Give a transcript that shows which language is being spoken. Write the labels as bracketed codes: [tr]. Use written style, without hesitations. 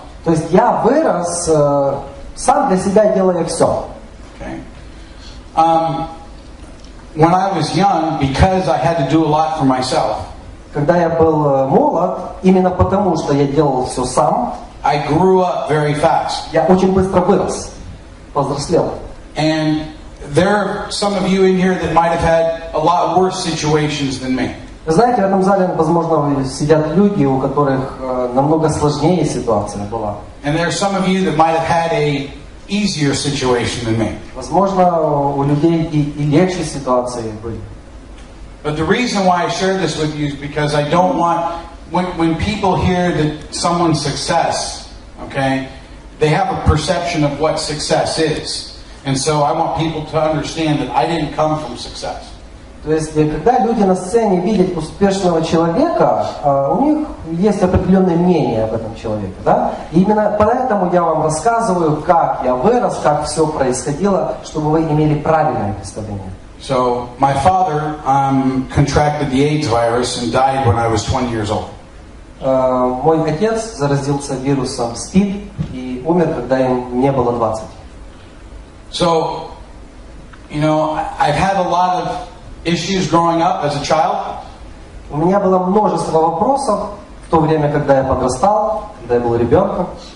[ru] То есть я вырос сам для себя, делая все. Okay. [en] When I was young, because I had to do a lot for myself, [ru] Когда я был молод, именно потому, что я делал все сам, [en] I grew up very fast. [ru] я очень быстро вырос, повзрослел. [en] And there are some of you in here that might have had a lot worse situations than me. [ru] Вы знаете, в этом зале, возможно, сидят люди, у которых намного сложнее ситуация была. [en] And there are some of you that might have had a easier situation than me. [ru] Возможно, у людей и легче ситуации были. [en] But the reason why I share this with you is because I don't want, when people hear that someone's success, okay, they have a perception of what success is. And so I want people to understand that I didn't come from success. [ru] То есть, когда люди на сцене видят успешного человека, у них есть определенное мнение об этом человеке, да? И именно поэтому я вам рассказываю, как я вырос, как все происходило, чтобы вы имели правильное представление. [en] So my father contracted the AIDS virus and died when I was 20 years old. [ru] Мой отец заразился вирусом СПИД и умер, когда ему не было 20. [en] So, I've had a lot of issues growing up as a child. [ru] У меня было множество вопросов в то время, когда я подрастал, когда я был ребенком.